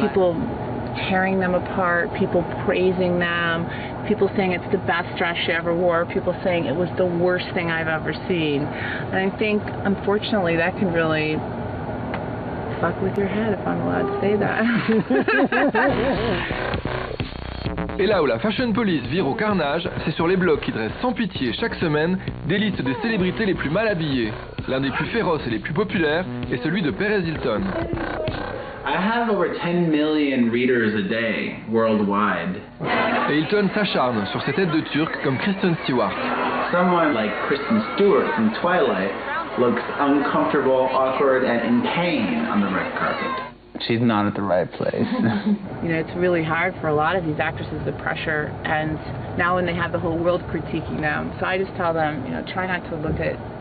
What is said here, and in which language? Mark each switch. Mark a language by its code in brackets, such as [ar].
[en] People tearing them apart, people praising them, people saying it's the best dress she ever wore, people saying it was the worst thing I've ever seen. And I think, unfortunately, that can really fuck with your head, if I'm allowed to say that. [fr] Et là où la Fashion Police vire au carnage, c'est sur les blogs qui dressent sans pitié chaque semaine des listes des célébrités les plus mal habillées. L'un des plus féroces et les plus populaires est celui de Perez Hilton. [en] I have over 10 million readers a day worldwide. [fr] Et Hilton s'acharne sur ses têtes de Turcs comme Kristen Stewart. [en] Someone like Kristen Stewart from Twilight looks uncomfortable, awkward, and in pain on the red carpet. She's not at the right place. You know, it's really hard for a lot of these actresses, the pressure, and now when they have the whole world critiquing them. So I just tell them, you know, try not to look at